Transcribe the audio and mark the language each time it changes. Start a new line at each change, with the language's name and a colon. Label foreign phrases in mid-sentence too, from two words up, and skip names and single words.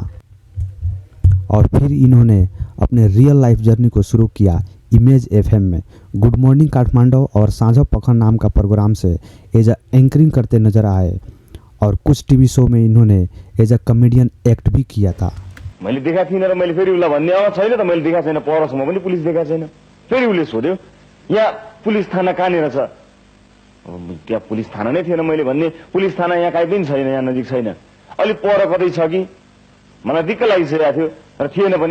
Hindi: और फिर इन्होंने अपने
English: real life journey
Hindi: को शुरू किया इमेज एफएम में। गुड मॉर्निंग काठमांडू और साझा पखन नाम का प्रोग्राम से
English: as a anchoring
Hindi: करते नजर आए और कुछ टीवी शो में इन्होंने
English: as a comedian
Hindi: एक्ट भी किया था।
Nepali: मैले देखा थिइनँ र मैले फेरि उसलाई भन्ने छैन त, मैले देखा छैन, परसम्म पनि पुलिस देखा छैन। फेरि उसले सोध्यो यहाँ पुलिस थाना कहाँनिर छ, त्यहाँ पुलिस थाना नै थिएन। मैले भन्ने पुलिस थाना यहाँ कहीँ पनि छैन, यहाँ नजिक छैन, अलि पर कतै छ कि, मलाई दिक्क लागिसकेको थियो र थिएन पनि।